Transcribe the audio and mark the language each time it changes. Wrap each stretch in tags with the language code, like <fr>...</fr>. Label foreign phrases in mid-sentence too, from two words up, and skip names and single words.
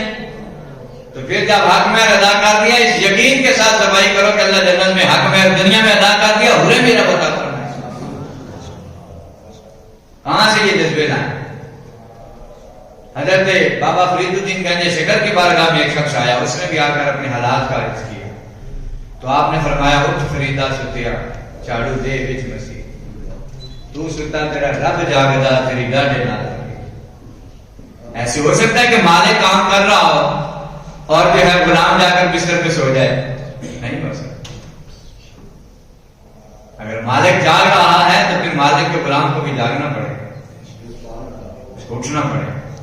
<ur>تو پھر جب حق مہر ادا کر دیا اس یقین کے ساتھ صفائی کرو کہ اللہ جنت میں حق مہر دنیا میں ادا کر دیا, حوریں میرا پتہ کرنا ہے. کہاں سے یہ جذبے لائیں؟ حضرت بابا فرید الدین گنج شکر کی بارگاہ میں ایک شخص آیا, اس نے بھی آ کر اپنے حالات کا عرض کیا, تو آپ نے فرمایا</ur> <pa>اٹھ فریدا ستیا چاڑو دے وچ مسیح, تو ستا تیرا رب جاگدا تیری ڈاڈے نال.</pa> <ur>ایسے ہو سکتا ہے کہ مالک کام کر رہا ہو اور جو ہے غلام جا کر بستر پہ سو جائے؟ نہیں ہو سکتا. اگر مالک جاگ رہا ہے تو پھر مالک کے غلام کو بھی جاگنا پڑے گا, اٹھنا پڑے گا.</ur>